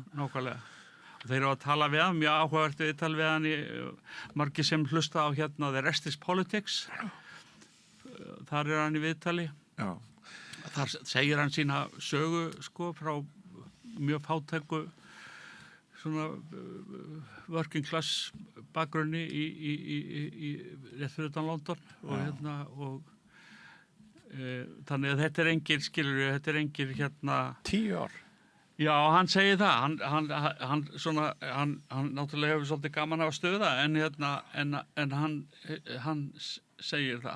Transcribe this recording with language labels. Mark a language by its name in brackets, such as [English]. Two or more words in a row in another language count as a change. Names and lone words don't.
[Icelandic] Já, nákvæmlega. Þeir eru að tala við hann, mjög áhugavert viðtal við hann margir sem hlusta á The Rest is Politics. Þar er hann í viðtali. Já. Þar segir hann sína sögu sko frá mjög fátæku svona [English] working class [Icelandic] bakgrunni í rétt fyrir utan London og þannig að þetta er engir skilur, þetta er engir 10 ár. Já, hann segir það. Hann náttúrulega hefur svolítið gaman af að stöða en hann segir það.